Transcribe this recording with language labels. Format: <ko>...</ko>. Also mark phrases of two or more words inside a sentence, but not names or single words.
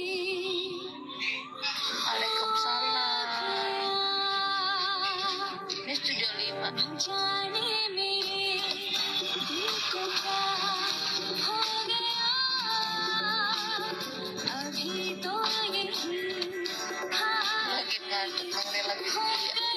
<id>Waalaikumsalam. Ini Studio 5.</id> <hi>जाने मेरे दिल को क्या हो गया, अभी तो यही था</hi> <id>Lagi ngantuk dengerin lagu हो dia.</id>